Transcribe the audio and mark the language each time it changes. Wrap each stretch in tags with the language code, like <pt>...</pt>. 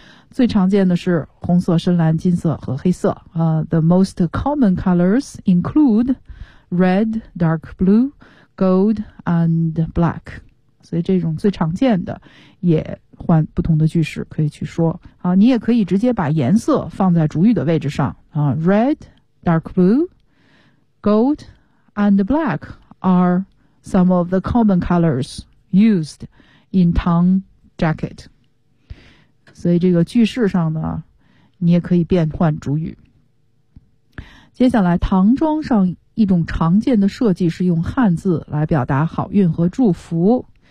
<zh>最常见的是红色、深蓝、金色和黑色。</zh> <en>The most common colors include red, dark blue, gold, and black.</en> <zh>所以这种最常见的也换不同的句式可以去说啊，你也可以直接把颜色放在主语的位置上啊。</zh> <en>Red, dark blue, gold, and black are some of the common colors used in Tang jacket.</en> <zh>所以这个句式上呢，你也可以变换主语。接下来，唐装上一种常见的设计是用汉字来表达好运和祝福。</zh>